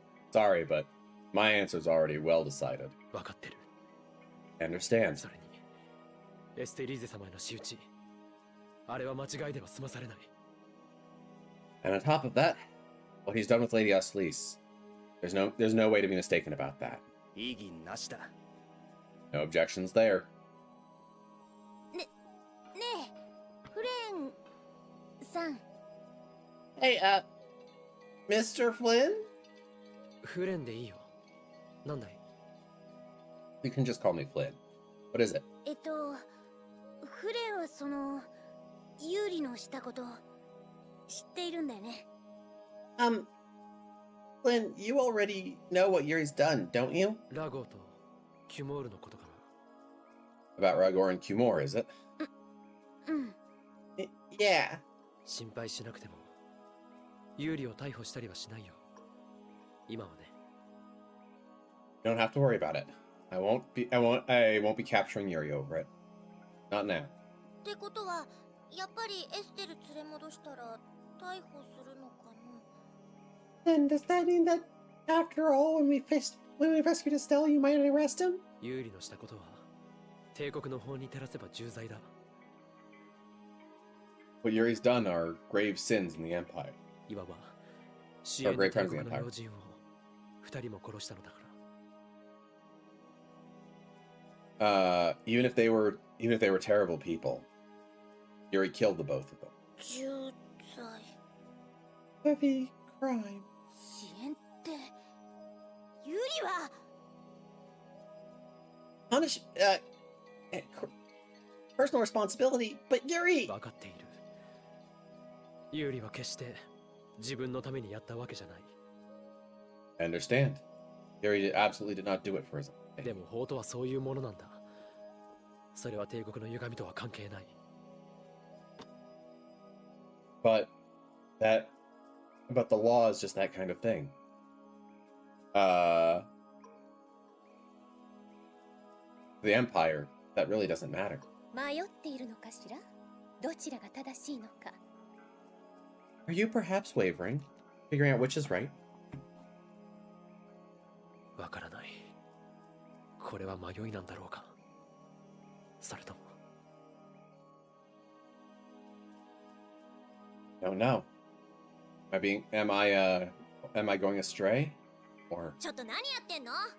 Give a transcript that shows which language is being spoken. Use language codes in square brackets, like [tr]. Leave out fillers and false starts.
[en] Sorry, but my answer's already well decided. [ja] 分かってる。 [en] I understand. [ja] それに、エステリーゼ様への仕打ち、あれは間違いでは済まされない。 [en] And on top of that, what he's done with Lady Osleece, there's no way to be mistaken about that. [ja] 異議なしだ。 [en] No objections there. [ja] ねえ、フレンさん。 [en] Hey, Mr. Flynn? [ja] フレンでいいよ。なんだい？ [en] You can just call me Flynn. What is it? [ja] フレンはそのユーリのしたこと知っているんだよね。 [en] Flynn, you already know what Yuri's done, don't you? [ja] ラゴーとキュモールのことかな。 [en] About Ragor and Kumor, is it? [ja] うん。 [en] Yeah. [ja] 心配しなくても、ユーリを逮捕したりはしないよ。今はね。 [en] You don't have to worry about it. I won't be capturing Yuri over it. Not now. [ja] ってことは、やっぱりエステル連れ戻したら逮捕するのかな。 [en] And does that mean that after all, when we rescued Estelle, you might arrest him? [ja] ユーリのしたことは帝国の法に照らせば重罪だ。 [en] What Yuri's done are grave sins in the Empire. [ja] いわば支援の帝国の要人を2人も殺したのだから。 [en] Even if they were terrible people, Yuri killed the both of them. [ja] 重罪 [en] Heavy crime. [ja] 支援ってユリは [en] Punish. Personal responsibility, but Yuri. [ja] 分かっている。ユーリは決して自分のためにやったわけじゃない。 [en] I understand. Yuri absolutely did not do it for his own. [ja] でも法とはそういうものなんだ。それは帝国の歪みとは関係ない。 [en] But the law is just that kind of thing. The Empire, that really doesn't matter. [ja] 迷っているのかしら？どちらが正しいのか。 [en] Are you perhaps wavering, figuring out which is right? [ja] わからない。これは迷いなんだろうか。それとも。 [en] Don't know. Am I going astray? Or [ja] ちょっと何やってんの？